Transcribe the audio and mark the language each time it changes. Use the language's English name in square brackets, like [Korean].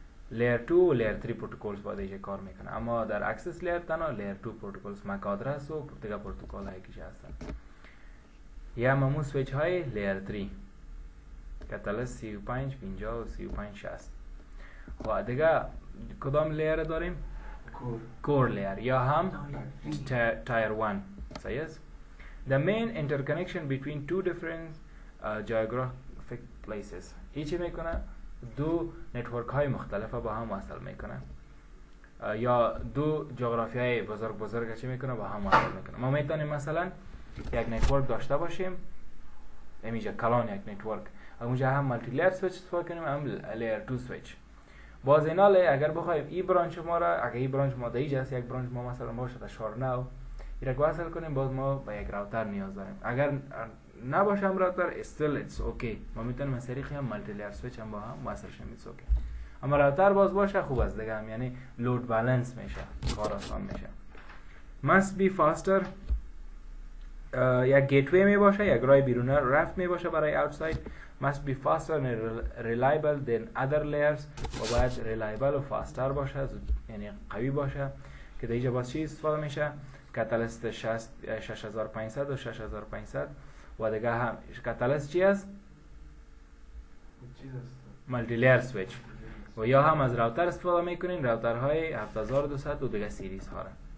[Persian] لیر 2 و لیر 3 پروتکلز با دیگه کار میکنه، اما در اکسس لیر تنها لیر 2 پروتکلز مک آدرس و دیگه پروتکل هایی که هستن. یا ممو سویچ های لیر 3 کتلس 35 50 و 35 60. و دیگه کدام لیر داریم؟ کور لیر یا هم تایر 1. صحیح است. [English] The main interconnection between two different geographic places. [Persian] چی میکنه؟ دو نتورک های مختلف با هم وصل میکنه، یا دو جغرافی های بزرگ چی میکنه با هم وصل میکنه. ما میتونیم مثلا یک نتورک داشته باشیم، اینجا کلان یک نتورک، اونجا هم مالتی لیر سویچ استفاده کنیم، هم لیر 2 سویچ. باز اینا اگر بخوایم این برانچ ما را، اگر این برانچ ما دیگه است، یک برانچ ما مثلا باشه تا 49 این را وصل کنیم، باز ما به یک راوتر نیاز داریم. اگر نباشه هم راوتر [English] still it's okay، [Persian] ما میتونیم از طریق هم مالتی لیر سویچ هم با هم وصل شیم، [English] it's okay. [Persian] اما راوتر باز باشه خوب است دیگه، هم یعنی لود بالانس میشه، کار آسان میشه. [English] must be faster، [Persian] یک گیتوی می باشه، یک راه بیرون رفت می باشه برای outside. [English] must be faster and reliable than other layers، [Persian] و باید reliable و faster باشه، یعنی قوی باشه. که دیگه باز چی استفاده میشه؟ کاتالیست 6500 و 6500. و دیگه هم کاتالیست چی است؟ مالتی لیر سویچ. و یا هم از راوتر استفاده میکنین، راوترهای 7200 و دیگه سیریز ها را.